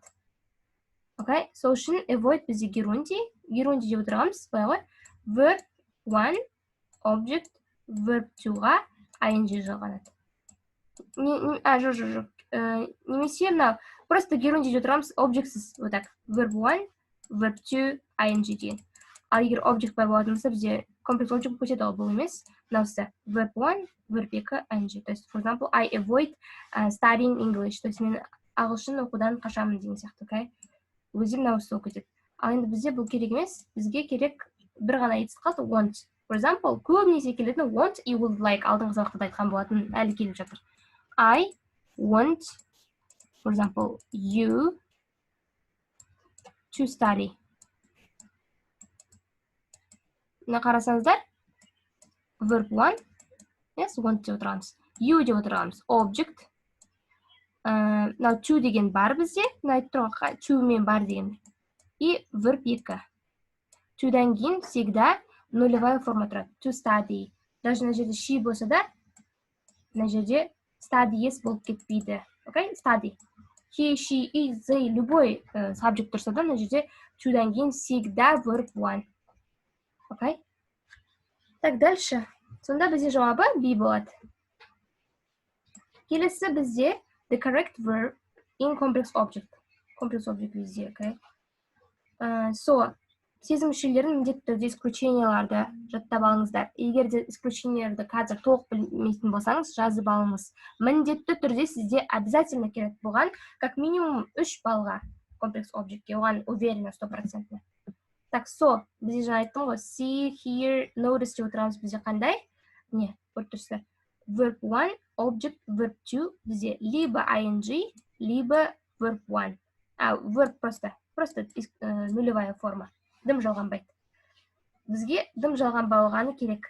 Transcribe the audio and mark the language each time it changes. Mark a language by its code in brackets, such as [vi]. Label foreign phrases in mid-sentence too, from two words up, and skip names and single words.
[kk] Окей? Сол үшін avoid бізде герундий деп отырғанымыз былай ғой, [en] verb 1, object, verb 2- [kk] ға ing жалғанады. Жоқ. Немесе мынау просто герундий деп отырғанымыз objectсіз, [ru] вот так, [en] verb 1, verb 2, ing [kk] деген. Ал егер object бар болатын болса, бізде [en] complex object [kk] көтеді, ол бұл емес. Мынаусы [en] verb 1, verb 2, [ru] ing. То есть, [en] for example, I avoid studying English. [ru] То есть, [kk] мен ағылшын оқудан қашамын деген сияқты, окей? Өзі мынаусы көтеді. Ал енді бізде бұл керек емес, бізге керек бір ғана етіс қалды, want. [en] For example, [kk] көбінесе келетін want, [en] you would like, [kk] алдыңғы сабақта айтқан болатын, әлі келіп жатыр. [en] I want, for example, you to study. [kk] Мына қарасаңыздар, [en] verb 1, yes, want [kk] деп отырғанымыз. You деп отырғанымыз, object. Мынау to деген бар бізде, мына айтып тұрған to мен бар деген. [ru] И verb 2. [kk] To'дан кейін [ru] всегда нулевая форма [kk] тұрады. [en] To study. [ru] Даже на [kk] жерде she болса да, на жерде [en] study yes [kk] болып кетпейді. Окей? [en] Study. He, she, it, they, [kk] любой subject тұрса да, на жерде to'дан кейін всегда verb 1. [ru] Окей? Так, дальше. [kk] Сонда бізде жауабы B болады. Келесі бізде [en] the correct verb in complex object. Complex object [kk] бізде, окей? Сезім мүшелерін міндетті түрде исключенияларды жаттап алыңыздар. Егер де исключенияларды қазір толық білмейтін болсаңыз, жазып алыңыз. Міндетті түрде сізде обязательно келеді болған, [ru] как минимум [kk] 3 балға комплекс объектке, оған уверенно 100%. Так, бізде жаңа айттым ғой, [en] see, hear, notice [kk] деп отырғанымыз бізде қандай? Не, көріп тұрсыздар. [en] Verb 1, object, verb 2 [kk] бізде [ru] либо ing, либо [kk] verb 1. [ru] Verb просто нулевая форма. [kk] Дым жалғанбайды. Бізге дым жалғанбағаны керек.